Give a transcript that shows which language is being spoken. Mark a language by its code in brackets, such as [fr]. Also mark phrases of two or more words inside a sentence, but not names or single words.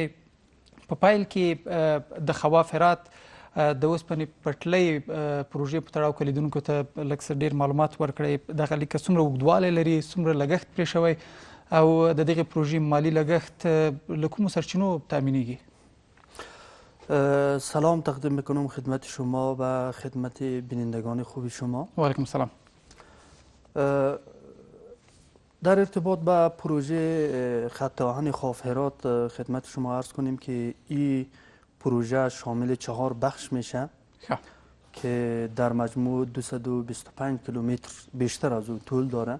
[ps] په پیل کې د خواف هرات د اوسپنې پټلۍ پروژې په تړاو کې لیدونکو ته لږ څه ډېر معلومات ورکړئ. دغه لیکه څومره اوږدوالی لري، څومره لګښت پرې شوی او د دغې پروژې مالی لګښت له کومو سرچینو تامینیږي؟ [fa] سلام تقدیم میکنم خدمت شما و خدمت بینندگان خوب شما. [ar] و علیکم السلام. [fa] در ارتباط با پروژه خط آهن خواف هرات خدمت شما عرض کنیم که این پروژه شامل 4 بخش میشه که در مجموع 225 کیلومتر بیشتر از اون طول داره.